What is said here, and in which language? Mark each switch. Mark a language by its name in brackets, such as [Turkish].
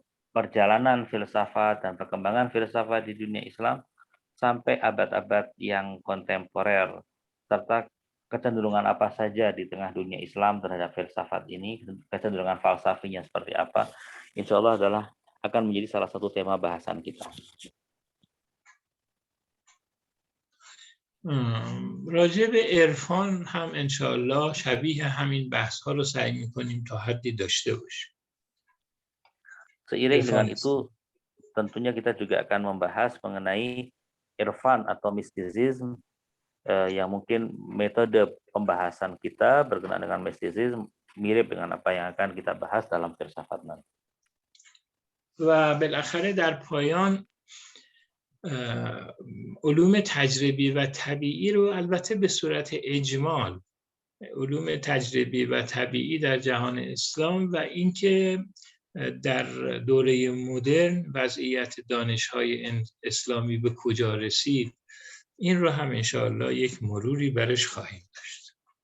[Indonesian] perjalanan filsafat dan perkembangan filsafat di dunia Islam sampai abad-abad yang kontemporer, serta kecenderungan apa saja di tengah dunia Islam terhadap filsafat ini, kecenderungan falsafinya seperti apa, insya Allah adalah akan menjadi salah satu tema bahasan kita. [Persian] راجع به عرفان هم انشاءالله شبیه همین بحث ها رو سعی میکنیم تا حدی داشته باشیم. [Indonesian] Seiring dengan itu tentunya kita juga akan membahas mengenai irfan atau mistisisme yang mungkin metode pembahasan kita berkenaan dengan mistisisme mirip dengan apa yang akan kita bahas dalam filsafat nanti. [Persian] و بالاخره در پایان علوم تجربی و طبیعی رو البته به صورت اجمال، علوم تجربی و طبیعی در جهان اسلام و اینکه در دوره مدرن وضعیت دانش‌های اسلامی به کجا رسید، این رو هم انشاءالله یک مروری برش خواهیم داشت.